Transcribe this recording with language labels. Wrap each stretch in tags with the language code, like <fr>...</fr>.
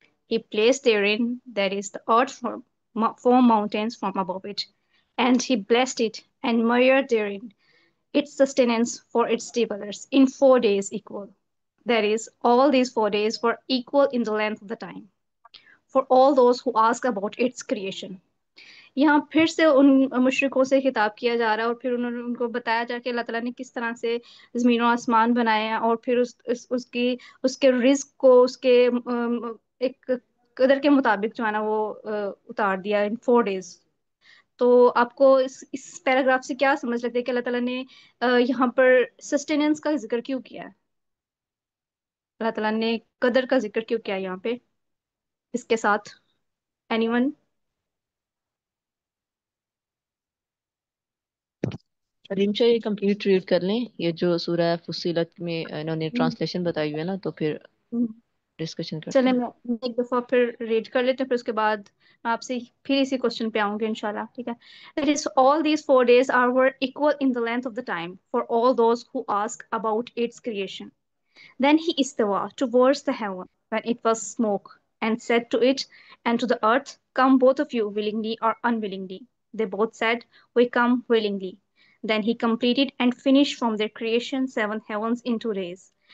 <en>He placed therein, that is the earth, four mountains from above it, and he blessed it, and measured therein its sustenance for its dwellers in 4 days equal. That is, all these 4 days were equal in the length of the time for all those who ask about its creation.</en> <ur>یہاں پھر سے ان مشرکوں سے خطاب کیا جا رہا ہے، اور پھر انہوں نے ان کو بتایا جا کہ اللہ تعالیٰ نے کس طرح سے زمین و آسمان بنائے ہیں، اور پھر اس کے رزق کو اس کے ایک قدر کے مطابق جو ہے نا وہ اتار دیا ان</ur> <en>4 days.</en> <ur>تو آپ کو اس پیراگراف سے کیا سمجھ لگتا ہے کہ اللہ تعالیٰ نے یہاں پر سسٹیننس کا ذکر کیوں کیا ہے؟ اللہ تعالیٰ نے قدر کا ذکر کیوں کیا ہے یہاں پہ اس کے ساتھ؟</ur> <en>Anyone?</en> <ur>علیم شاہ یہ کمپلیٹ ریڈ کر لیں، یہ جو سورہ فصیلت میں انہوں نے ٹرانسلیشن بتائی ہوئی ہے نا، تو پھر ڈسکشن کرتے چلیں ہیں۔ میں ایک دفعہ پھر ریڈ کر لیتے ہیں، پھر اس کے بعد میں آپ سے پھر اسی کوشچن پہ آؤں گی انشاءاللہ. ٹھیک ہے.</ur> <en>That is, all these 4 days are were equal in the length of the time for all those who ask about its creation. Then he istawa towards the heaven when it was smoke, and said to it and to the earth, come both of you willingly or unwillingly. They both said, we come willingly. Then he completed and finished from their creation 7 heavens in 2 days.</en>